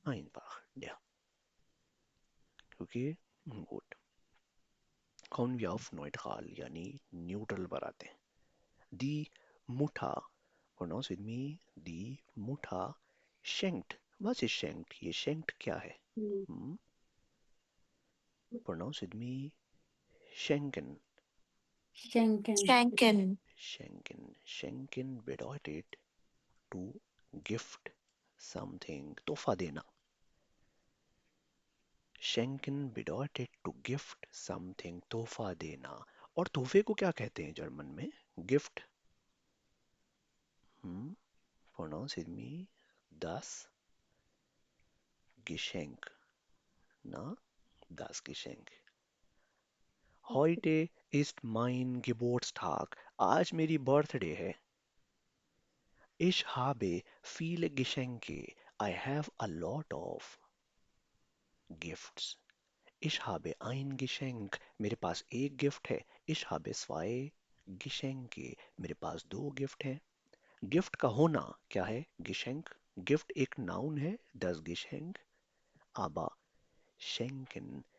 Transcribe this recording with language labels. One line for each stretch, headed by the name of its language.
German: einfach der। ओके, गुड। kommen wir auf neutral
Hindi: यानी neutral पर आते हैं।
German: die Mutter,
English: pronounce with me,
German: die Mutter schenkt। was ist schenkt?
Hindi: ये schenkt क्या है? hm,
English: pronounce with me, schenken।
German: schenken schenken, schenken, schenken bedeutet
English: to gift something,
Hindi: तोहफा देना।
German: schenken bedeutet
English: to gift something,
Hindi: तोहफा देना। और तोहफे को क्या कहते हैं जर्मन में? Gift.
English: pronounce with me,
German: das Geschenk, ना? das Geschenk। Heute ist mein Geburtstag,
Hindi: आज मेरी बर्थडे है।
German: Ich habe viele Geschenke,
English: I have a lot of gifts।
German: Ich habe ein Geschenk,
Hindi: मेरे पास एक गिफ्ट है।
German: Ich habe zwei Geschenke,
Hindi: मेरे पास दो gift हैं। गिफ्ट का होना क्या है? Geschenk। गिफ्ट एक नाउन है, das Geschenk।
German: aber schenken,